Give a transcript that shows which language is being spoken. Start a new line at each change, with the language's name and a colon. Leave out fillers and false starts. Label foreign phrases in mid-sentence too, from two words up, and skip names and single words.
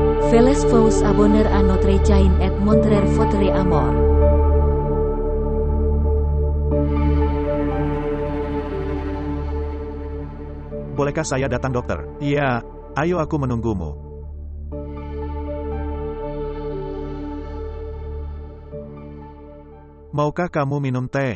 French: Veles vous abonner à notre chaîne et montrer votre amour.
Indonesian: Bolehkah saya datang, dokter? Iya, ayo aku menunggumu. Maukah kamu minum teh?